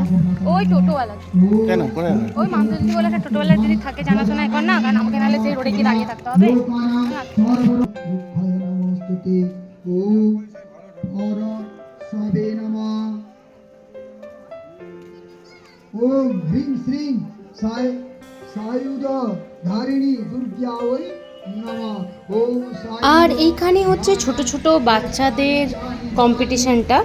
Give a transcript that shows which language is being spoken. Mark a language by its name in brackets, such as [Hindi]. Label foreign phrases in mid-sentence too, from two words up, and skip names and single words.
[Bangla] ওই টোটোওয়ালা কেন করে? ওই মামদুদি বলে একটা টোটোওয়ালা যদি থাকে জানাশোনা কর না, কারণ আমাকে নাহলে সেই রোডে গিয়ে দাঁড়িয়ে থাকতে হবে। [Sanskrit] ओम ह्रीं श्रीं सायुध धारिणी दुर्गावै नमः। [Bangla] আর এইখানে হচ্ছে ছোট ছোট বাচ্চাদের কম্পিটিশনটা।